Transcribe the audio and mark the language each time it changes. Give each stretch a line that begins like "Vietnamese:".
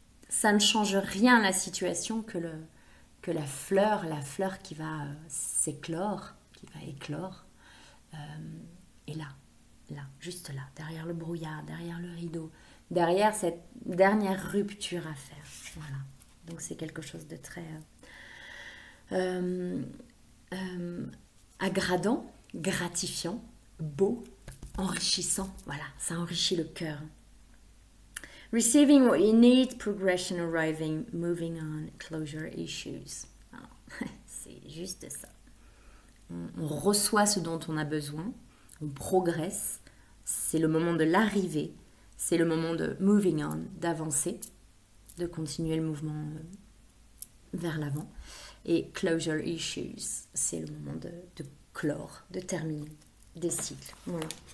French: Ça ne change rien à la situation que la fleur qui va s'éclore, qui va éclore, est là, juste là, derrière le brouillard, derrière le rideau, derrière cette dernière rupture à faire. Voilà. Donc c'est quelque chose de très... agradant, gratifiant, beau, enrichissant. Voilà, ça enrichit le cœur.
English: Receiving what you need, progression arriving, moving on, closure issues.
French: Alors, c'est juste ça. On reçoit ce dont on a besoin, on progresse. C'est le moment de l'arrivée, c'est le moment de
English: moving on,
French: d'avancer, de continuer le mouvement vers l'avant. Et
English: closure issues,
French: c'est le moment de clore, de terminer des cycles. Voilà.